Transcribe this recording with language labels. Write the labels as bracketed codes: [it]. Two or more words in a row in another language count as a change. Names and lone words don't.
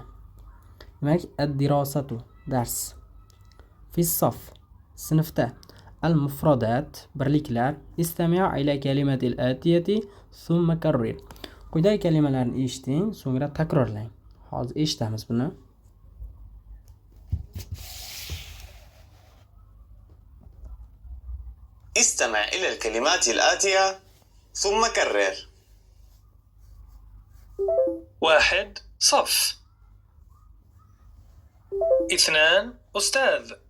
[uz] Demak, ad-dirosatu dars. [ar] في الصف [uz] sinfda. Al-mufradat birliklar. [ar] استمع إلى الكلمات الآتية ثم كرر. [uz] Quyidagi kalimalarni eshiting, so'ngra takrorlang. Hozir eshitamiz buni. [ar] استمع إلى الكلمات الآتية ثم كرر. 1 صف. 2 أستاذ.